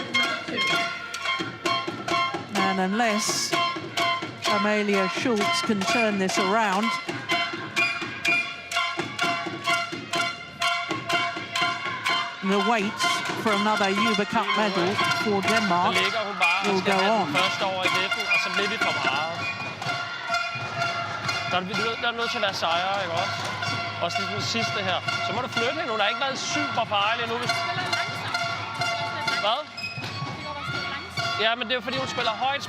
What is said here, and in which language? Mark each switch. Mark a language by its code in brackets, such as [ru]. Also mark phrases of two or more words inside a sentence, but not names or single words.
[en] And unless Amalia Schultz can turn this around, the wait for another Uber Cup medal for Denmark will go on. [da] Først over i netten, og så bliver vi for meget. Der er nødt til at være sejre, ikke også? Også det den sidste her. Så må du flytte hende. Hun har ikke været super farlig endnu. Hvad? Ja, men det er fordi hun spiller højt.